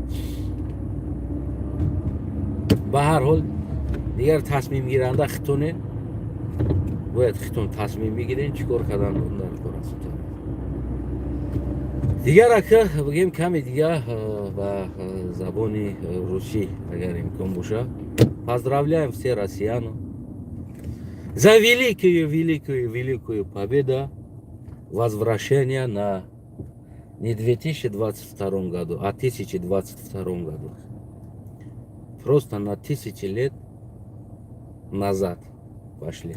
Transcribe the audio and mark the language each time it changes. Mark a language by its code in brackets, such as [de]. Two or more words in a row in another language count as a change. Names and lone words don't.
[tg] Ба ҳар ҳол дигар тасмимгиранда хитоне бояд хитон тасмим бигирен, чӣ кор кардан дар кор аст. Дигар ака бигем каме дигар ба забони русӣ агар имкон боша. [ru] Поздравляем все россиян за великую победу, возвращение на не 2022 году, а 1022 году. Просто на 1000 лет назад пошли.